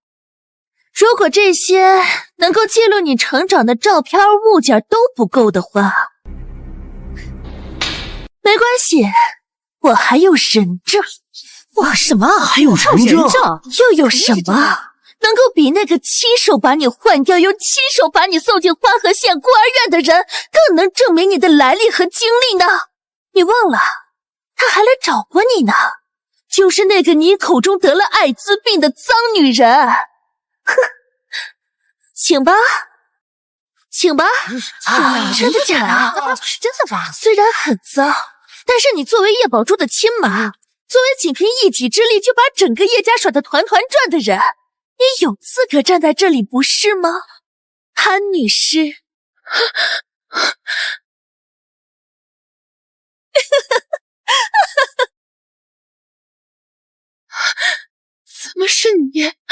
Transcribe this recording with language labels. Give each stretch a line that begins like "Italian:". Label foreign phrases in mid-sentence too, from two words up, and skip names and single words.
Chinese: 如果這些能夠記錄你成長的照片物件都不夠的話，沒關係，我還有人證。哇，什麼？還有人證？又有什麼能夠比那個親手把你換掉又親手把你送進花河縣孤兒院的人更能證明你的來歷和經歷呢？你忘了，他還來找過你呢，就是那個你口中得了艾滋病的髒女人。哼，請吧，請吧。真的假的？是真的吧？雖然很糟，但是你作為葉寶珠的親媽，作為僅憑一己之力就把整個葉家甩得團團轉的人，你有資格站在這裡不是嗎？潘女士。怎麼是你？